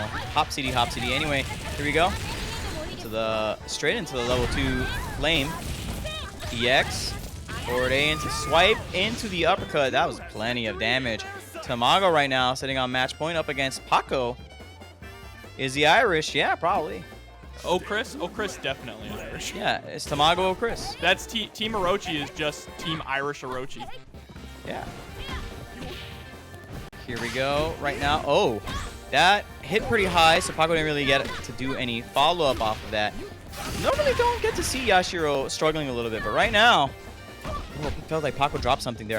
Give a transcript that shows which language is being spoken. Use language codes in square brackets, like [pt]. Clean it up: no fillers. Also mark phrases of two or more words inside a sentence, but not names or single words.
[en] Hop CD, hop CD. Anyway, here we go. Straight into the level 2 flame. EX. Forward A into swipe into the uppercut. That was plenty of damage. Tamago right now sitting on match point up against Pako. Is he Irish? Yeah, probably. O.Chris? O.Chris definitely Irish. Yeah, it's Tamago O.Chris. That's Team Orochi is just Team Irish Orochi. Yeah. Here we go right now. Oh, that hit pretty high, so Pako didn't really get to do any follow-up off of that. Normally don't get to see Yashiro struggling a little bit, but right now, oh, it felt like Pako dropped something there.